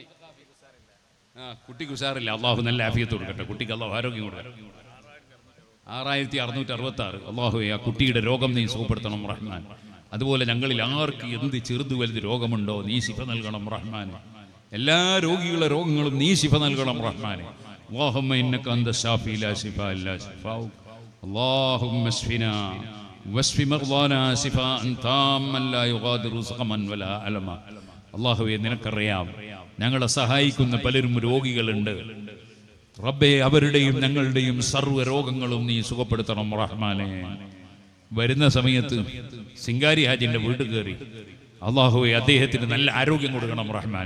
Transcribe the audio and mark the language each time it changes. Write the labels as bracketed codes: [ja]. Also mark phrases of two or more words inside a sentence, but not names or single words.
[ml] കുട്ടിക്ക് ഉഷാറില്ല, അള്ളാഹു നല്ല ആഫിയത്ത് കൊടുക്കട്ടെ. കുട്ടിക്ക് അള്ളാഹു ആരോഗ്യം കൊടുക്കട്ടെ. 6,666 അള്ളാഹു ആ കുട്ടിയുടെ രോഗം നീ സുഖപ്പെടുത്തണം റഹ്മാൻ. അതുപോലെ ഞങ്ങളിൽ ആർക്ക് എന്ത് ചെറുത് വലുത് രോഗമുണ്ടോ നീ ശിഫ നൽകണം റഹ്മാൻ. എല്ലാ രോഗികളുടെ രോഗങ്ങളും നീ ശിഫ നൽകണം റഹ്മാൻ. [ar] اللهم إنك أنت الشافي لا شفاء إلا شفاؤك اللهم اشفنا واشفِ مرضانا شفاءً تامًا لا يغادر سقمًا ولا ألمًا. [ml] അല്ലാഹുവേ, നിനക്കറിയാം ഞങ്ങളെ സഹായിക്കുന്ന പലരും രോഗികളുണ്ട്. റബ്ബേ, അവരുടെയും ഞങ്ങളുടെയും സർവ്വ രോഗങ്ങളും നീ സുഖപ്പെടുത്തണം റഹ്മാനെ. വരുന്ന സമയത്ത് സിംഗാരി ഹാജിന്റെ വീട്ടിൽ കയറി അല്ലാഹുവേ, അദ്ദേഹത്തിന് നല്ല ആരോഗ്യം കൊടുക്കണം റഹ്മാനെ.